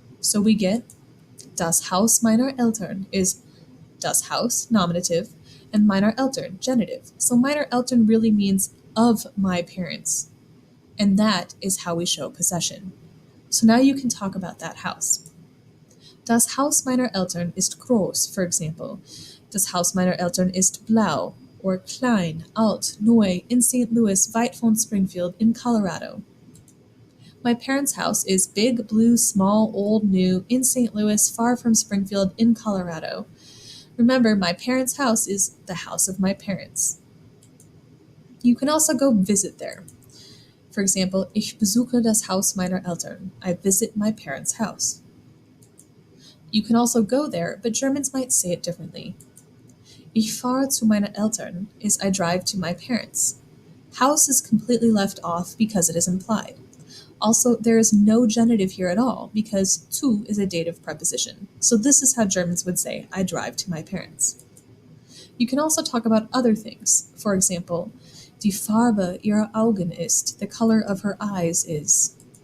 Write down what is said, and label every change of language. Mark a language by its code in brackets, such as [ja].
[en] So we get [de] das Haus meiner Eltern [en] is [de] das Haus, [en] nominative, and [de] meiner Eltern, [en] genitive. So [de] meiner Eltern [en] really means of my parents. And that is how we show possession. So now you can talk about that house. [de] Das Haus meiner Eltern ist groß, [en] for example. [de] Das Haus meiner Eltern ist blau, or klein, alt, neu, in St. Louis, weit von Springfield, in Colorado. [en] My parents' house is big, blue, small, old, new, in St. Louis, far from Springfield, in Colorado. Remember, my parents' house is the house of my parents. You can also go visit there. For For example, [de] ich besuche das Haus meiner Eltern. [en] I visit my parents' house. You can also go there, but Germans might say it differently. [de] Ich fahre zu meinen Eltern [en] is I drive to my parents. House is completely left off because it is implied. Also, there is no genitive here at all because zu is a dative preposition. So this is how Germans would say, I drive to my parents. You can also talk about other things. For example, [de] die Farbe ihrer Augen ist, [en] the color of her eyes is.